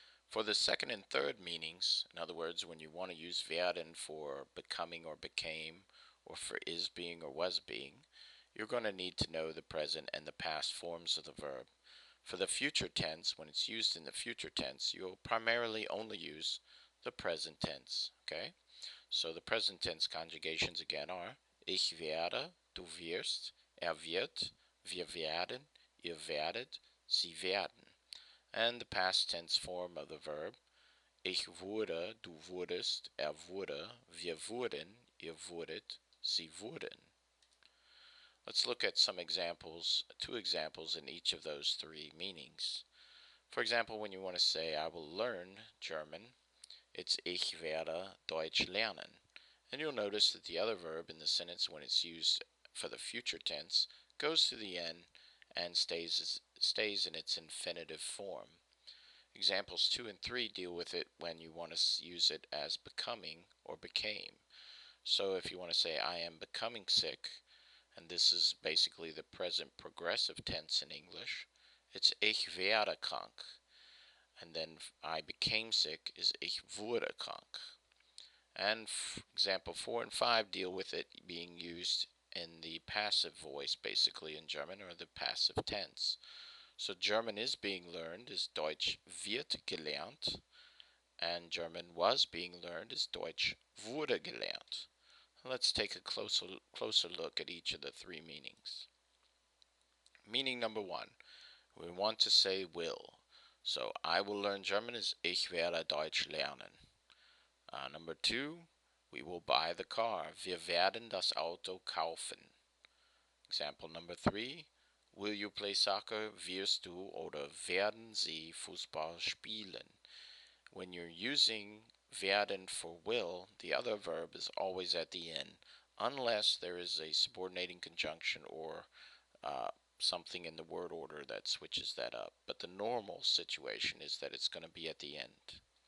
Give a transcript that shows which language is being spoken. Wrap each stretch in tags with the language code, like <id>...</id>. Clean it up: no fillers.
<en>For the second and third meanings, in other words, when you want to use werden for becoming or became, or for is being or was being, you're going to need to know the present and the past forms of the verb. For the future tense, when it's used in the future tense, you'll primarily only use the present tense, okay?</en> <de>So the present tense conjugations again are ich werde, du wirst, wird, wir werden, ihr werdet, sie werden. And the past tense form of the verb ich wurde, du wurdest, wurde, wir wurden, ihr wurdet, sie wurden.</de> <en>Let's look at some examples, two examples in each of those three meanings. For example, when you want to say I will learn German, it's ich werde Deutsch lernen. And you'll notice that the other verb in the sentence, when it's used for the future tense, goes to the end and stays in its infinitive form. Examples 2 and 3 deal with it when you want to use it as becoming or became. So if you want to say I am becoming sick, and this is basically the present progressive tense in English, it's ich werde krank. And then I became sick is ich wurde krank. And example 4 and 5 deal with it being used in the passive voice, basically in German, or the passive tense. So German is being learned is Deutsch wird gelernt, and German was being learned is Deutsch wurde gelernt. Let's take a closer look at each of the three meanings. Meaning number one, we want to say will. So I will learn German is ich werde Deutsch lernen. Number two, we will buy the car.</en> <de>Wir werden das Auto kaufen.</de> <en>Example number three, will you play soccer?</en> <de>Wirst du oder werden sie Fußball spielen?</de> <en>When you're using werden for will, the other verb is always at the end, unless there is a subordinating conjunction or something in the word order that switches that up. But the normal situation is that it's going to be at the end.</en>